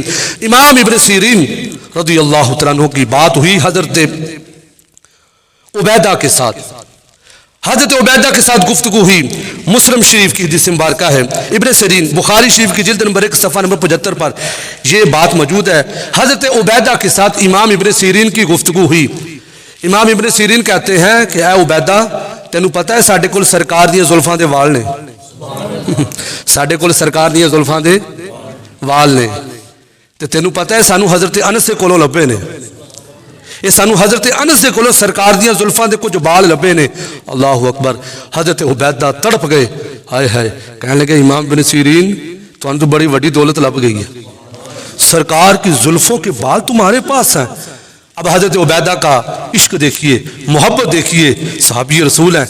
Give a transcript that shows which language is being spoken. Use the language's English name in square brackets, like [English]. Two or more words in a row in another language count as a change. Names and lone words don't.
[Urdu] امام ابن سیرین [Arabic] رضی اللہ تعالیٰ عنہ [Urdu] کی بات ہوئی حضرت عبیدہ کے ساتھ، حضرت عبیدہ کے ساتھ گفتگو ہوئی، مسلم شریف کی حدیث مبارکہ ہے، ابن سیرین بخاری شریف کی جلد نمبر 1 صفحہ نمبر 75 پر یہ بات موجود ہے۔ حضرت عبیدہ کے ساتھ امام ابن سیرین کی گفتگو ہوئی، امام ابن سیرین کہتے ہیں کہ [Punjabi] اے عبیدہ تینوں پتہ ہے ساڈے کول سرکار دیاں زلفاں دے وال نے، ساڈے کول سرکار دیاں زلفاں دے وال نے، تے تینوں پتہ ہے سانو حضرت انس سے کولوں لبے نے، یہ سانو حضرت انس سے کولوں سرکار دیاں زلفاں دے کچھ بال لبے نے۔ [Arabic] اللہ اکبر، [Urdu] حضرت عبیدہ تڑپ گئے، ہائے ہائے، کہنے لگے امام ابن سیرین [Punjabi] تو بڑی وڈی دولت لب گئی ہے، [Urdu] سرکار کی زلفوں کے بال تمہارے پاس ہیں۔ اب حضرت عبیدہ کا عشق دیکھیے، محبت دیکھیے، صحابی رسول ہیں۔